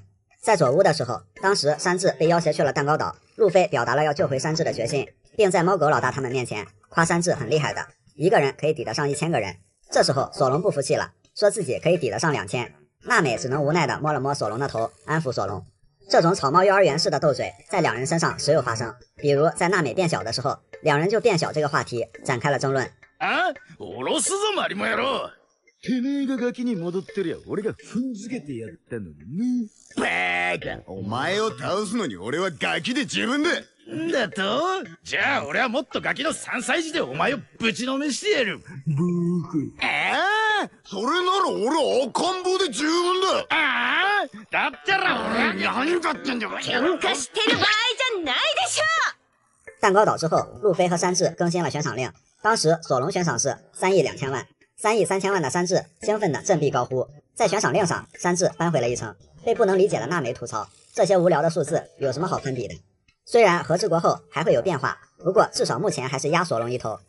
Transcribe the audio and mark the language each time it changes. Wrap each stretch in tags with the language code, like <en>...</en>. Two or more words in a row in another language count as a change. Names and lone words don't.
<zh>在佐屋的时候，当时山治被要挟去了蛋糕岛，路飞表达了要救回山治的决心，并在猫狗老大他们面前夸山治很厉害的，一个人可以抵得上1000个人。这时候索隆不服气了，说自己可以抵得上2000。娜美只能无奈地摸了摸索隆的头，安抚索隆。这种草帽幼儿园式的斗嘴在两人身上时有发生，比如在娜美变小的时候，两人就变小这个话题展开了争论。</zh> <ja>あ、下ろすぞマリモ野郎。てめえがガキに戻ってりゃ俺が踏んづけてやったのにね。バーカ、お前を倒すのに俺はガキで十分だ。んだと？じゃあ俺はもっとガキの3歳児でお前をぶちのめしてやる。ブーク。それなら俺は赤ん坊で十分だ。ああ、だったら俺何だってんだよ。喧嘩してる場合じゃないでしょ。</ja> <zh>蛋糕岛之后，路飞和山治更新了悬赏令，当时索隆悬赏是3亿2000万，3亿3000万的山治兴奋的振臂高呼。在悬赏令上，山治扳回了一城，被不能理解的娜美吐槽：这些无聊的数字有什么好攀比的？虽然和治国后还会有变化，不过至少目前还是压索隆一头。</zh>